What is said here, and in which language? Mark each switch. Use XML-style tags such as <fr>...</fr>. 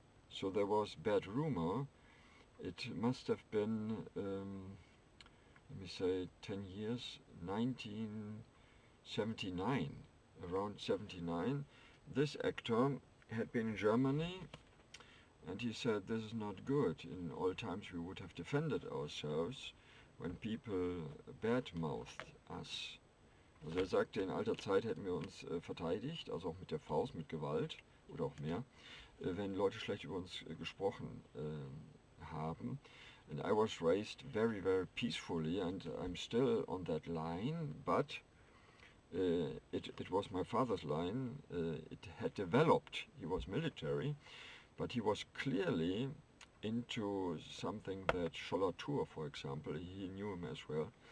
<en>So there was bad rumor. It must have been, let me say, 10 years, 1979, around 79. This actor had been in Germany, and he said, this is not good. In all times we would have defended ourselves when people badmouthed us.</en> <de>Also er sagte, in alter Zeit hätten wir uns verteidigt, also auch mit der Faust, mit Gewalt oder auch mehr, wenn Leute schlecht über uns gesprochen haben.</de> <en>And I was raised very, very peacefully, and I'm still on that line, but it was my father's line. It had developed. He was military, but he was clearly into something that Schollatur, for example, he knew him as well.</en>